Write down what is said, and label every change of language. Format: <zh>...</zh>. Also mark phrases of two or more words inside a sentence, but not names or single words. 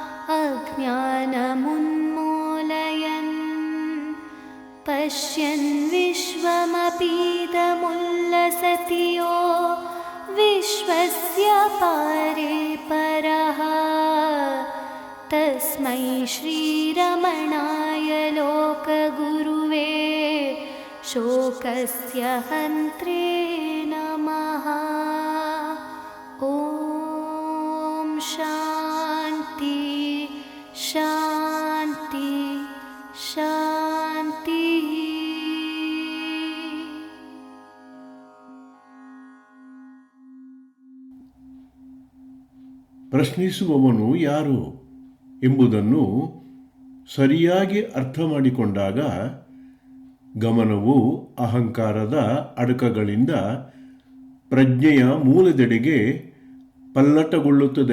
<sa>अज्ञानमुन्मूलयन् पश्यन् विश्वमपीदमुल्लसति यो विश्वस्य पारे परः तस्मै श्रीरमणाय लोकगुरुवे शोकस्य हन्त्रे नमः। ॐ शान्ति शान्ति शान्तिः।</sa> <kn>ಪ್ರಶ್ನಿಸುವವನು ಯಾರು ಎಂಬುದನ್ನು ಸರಿಯಾಗಿ ಅರ್ಥ ಮಾಡಿಕೊಂಡಾಗ ಗಮನವು ಅಹಂಕಾರದ ಅಡಕಗಳಿಂದ ಪ್ರಜ್ಞೆಯ ಮೂಲದೆಡೆಗೆ ಪಲ್ಲಟಗೊಳ್ಳುತ್ತದೆ.</kn>